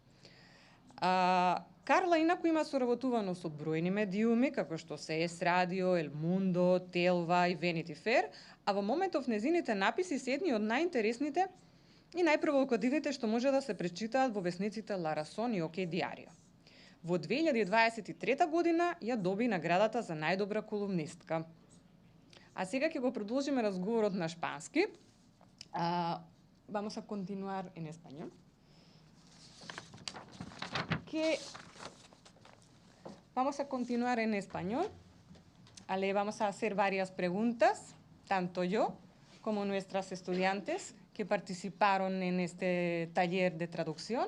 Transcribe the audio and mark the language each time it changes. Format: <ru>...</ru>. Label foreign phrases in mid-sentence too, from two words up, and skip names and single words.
<mk>Карла инаку има соработувано со бројни медиуми, како што СС Радио, El Mundo, Телва и Vanity Fair, а во моментов незините написи се едни од најинтересните и најпровокативните што може да се пречитаат во весниците La Razón и OK Diario. Во 2023 година ја доби наградата за најдобра колумнистка. А сега ќе го продолжиме разговорот на шпански.</mk> <es>Vamos a continuar en español. Vamos a continuar en español. Le vamos a hacer varias preguntas, tanto yo como nuestras estudiantes que participaron en este taller de traducción.</es>